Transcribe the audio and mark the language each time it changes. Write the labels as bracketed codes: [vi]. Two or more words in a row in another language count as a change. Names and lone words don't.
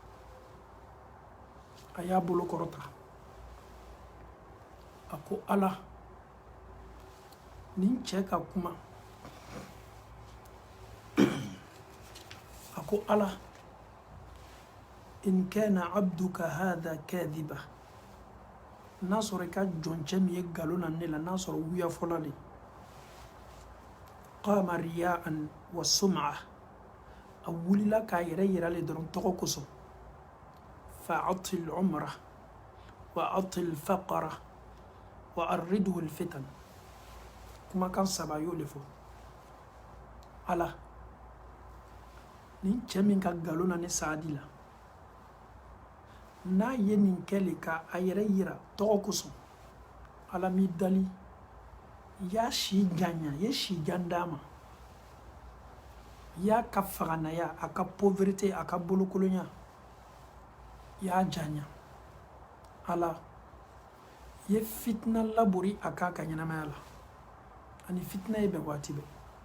[bm] a y'a bolo kɔrɔta a ko Ala nin cɛ ka kuma a ko Ala [ar] إن كان عبدك هذا كاذبا [bm] n'a sɔrɔ i ka jɔncɛ min ye nkalon na ne la n'a sɔrɔ wuya fɔla de [ar] قام رياء وسمعة [bm] a wulila k'a yɛrɛ yira le dɔrɔn tɔgɔ kosɔn [ar] فأطل العمر وأطل الفقر وعرضه الفتن [bm] kumakan saba y'o de fɔ Ala nin cɛ min ka nkalon na ne Saadi la n'a ye nin kɛ le ka a yɛrɛ yira tɔgɔ kosɔn Ala m'i dali i y'a si janya i ye si jan d'a ma i y'a ka faganaya a ka pauvreté a ka bolokolonya i y'a janya Ala i ye fitina labori a k'a ka ɲɛnamaya la ani fitina ye bɛɛ waati bɛɛ